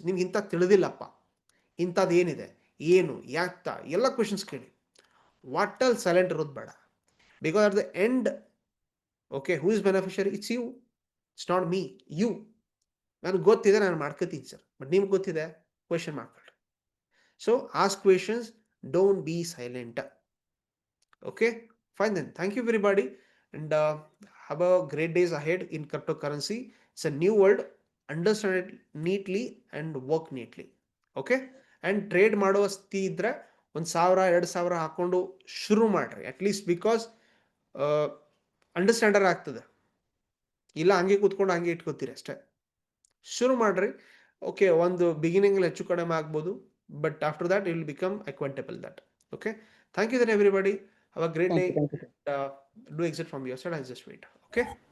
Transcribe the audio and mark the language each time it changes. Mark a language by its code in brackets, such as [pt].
[kn] ನಿಮ್ಗೆ ಇಂಥ ತಿಳಿದಿಲ್ಲಪ್ಪ, ಇಂಥದ್ದು ಏನಿದೆ, ಏನು, ಯಾಕ್ತ, ಎಲ್ಲ ಕ್ವೆಶನ್ಸ್ ಕೇಳಿ. ವಾಟಲ್ಲಿ ಸೈಲೆಂಟ್ ಇರೋದು ಬೇಡ. [en] Because at the end, okay, who is beneficiary? It's you, it's not me, you. [kn] ನನಗೆ ಗೊತ್ತಿದೆ, ನಾನು ಮಾಡ್ಕೋತೀನಿ ಸರ್, ಬಟ್ ನಿಮ್ಗೆ ಗೊತ್ತಿದೆ, ಕ್ವೆಶನ್ ಮಾಡ್ಕೊಳ್ಳಿ. [en] So ask questions, don't be silent. Okay, fine then. Thank you everybody, and have a great days ahead in cryptocurrency. It's a new world. Understand it neatly and work neatly. [kn] Okay, and trade ಮಾಡೋ ಸ್ಥಿತಿ ಇದ್ರೆ 1,000-2,000 ಹಾಕೊಂಡು ಶುರು ಮಾಡ್ರಿ at least, because ಅಂಡರ್ಸ್ಟ್ಯಾಂಡರ್ ಆಗ್ತದೆ. ಇಲ್ಲ ಹಂಗೆ ಕೂತ್ಕೊಂಡು ಹಂಗೆ ಇಟ್ಕೋತೀರಿ ಅಷ್ಟೇ. ಶುರು ಮಾಡ್ರಿ. [en] okay, [kn] ಒಂದು ಬಿಗಿನಿಂಗ್ ಹೆಚ್ಚು ಕಡಿಮೆ ಆಗ್ಬೋದು, [en] But after that it will become acquaintable that. Okay, thank you then everybody. Have a great day. Thank you. Do exit from your side. I'll just wait. Okay.